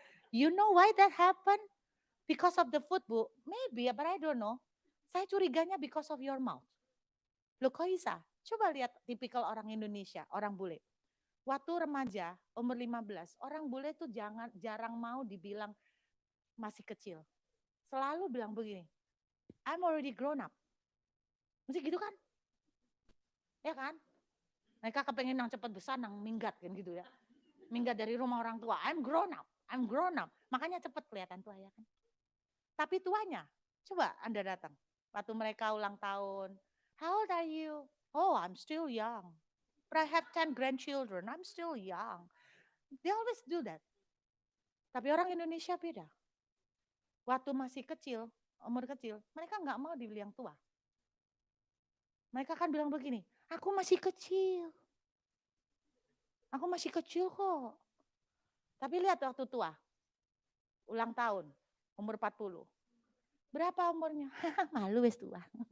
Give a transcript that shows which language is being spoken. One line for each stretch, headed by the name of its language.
English: You know why that happened? Because of the food, Bu. Maybe, but I don't know.
Indonesian: Saya curiganya
English: because of your mouth.
Indonesian: Loh kok bisa? Coba lihat tipikal orang Indonesia, orang bule. Waktu remaja, umur 15, orang bule tuh jarang mau dibilang masih kecil. Selalu bilang begini,
English: I'm already grown up.
Indonesian: Mesti gitu kan? Ya kan? Mereka kepengen yang cepat besar, yang minggat kan gitu ya. Minggat dari rumah orang tua,
English: I'm grown up, I'm grown up.
Indonesian: Makanya cepat kelihatan tua ya kan. Tapi tuanya, coba Anda datang. Waktu mereka ulang tahun,
English: how old are you? Oh, I'm still young. But I have 10 grandchildren, I'm still young. They always do that.
Indonesian: Tapi orang Indonesia beda. Waktu masih kecil, umur kecil, mereka nggak mau dibilang tua. Mereka kan bilang begini, aku masih kecil. Aku masih kecil kok. Tapi lihat waktu tua, ulang tahun, umur 40. Berapa umurnya? Malu wes tua.